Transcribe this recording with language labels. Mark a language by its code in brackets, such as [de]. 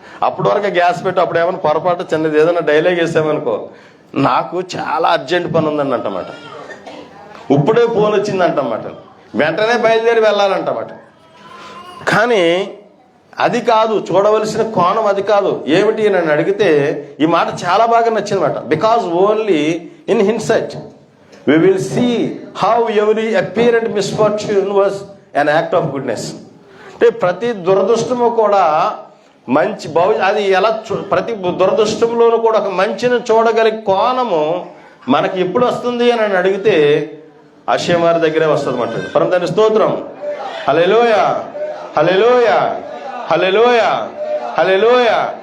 [te] అప్పటి వరకు గ్యాస్ పెట్టి అప్పుడు ఏమైనా పొరపాటు చిన్నది ఏదైనా డైలాగ్ వేసామనుకో, నాకు చాలా అర్జెంట్ పని ఉందని అంటమాట. ఇప్పుడే ఫోన్ వచ్చిందంటమాట, వెంటనే బయలుదేరి వెళ్ళాలంటమాట. కానీ అది కాదు, చూడవలసిన కోణం అది కాదు. ఏమిటి నన్ను అడిగితే ఈ మాట చాలా బాగా నచ్చిందన్నమాట. [en] Because only in hindsight we will see how every apparent misfortune was an act of goodness. [te] అంటే ప్రతి దురదృష్టము కూడా మంచి అది ఎలా ప్రతి దురదృష్టంలోనూ కూడా ఒక మంచిని చూడగలిగే కోణము మనకి ఎప్పుడు వస్తుంది అని నన్ను అడిగితే అక్షయం వారి దగ్గరే వస్తుంది అన్నమాట. పరమ తండ్రి స్తోత్రం. హల్లెలూయా, హల్లెలూయా, హల్లెలూయా, హల్లెలూయా.